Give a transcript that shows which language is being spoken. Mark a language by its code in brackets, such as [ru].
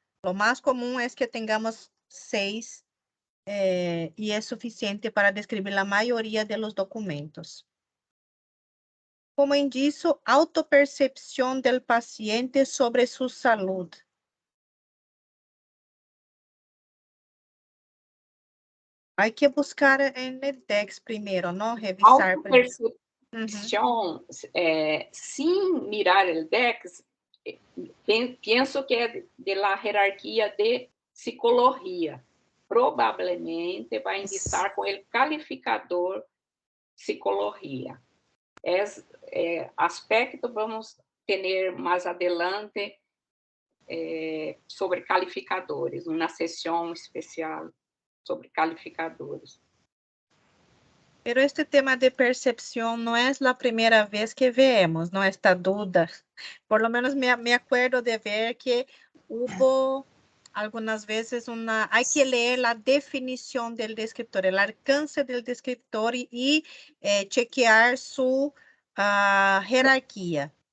[es] Lo más común es que tengamos 6 y es suficiente para describir la mayoría de los documentos. Como indicio, autopercepción del paciente sobre su salud. Hay que buscar en el texto primero, ¿no? Revisar. [pt] Autopercepção, sem mirar o DEX, penso que é de la hierarquia de psicologia. Provavelmente vai indicar com o calificador psicologia. Aspecto vamos ter mais adelante sobre calificadores, uma sessão especial sobre calificadores. [es] Pero este tema de percepción no es la primera vez que vemos, ¿no? Esta duda. Por lo menos me acuerdo de ver que hubo algunas veces hay que leer la definición del descriptor, el alcance del descriptor y chequear su jerarquía.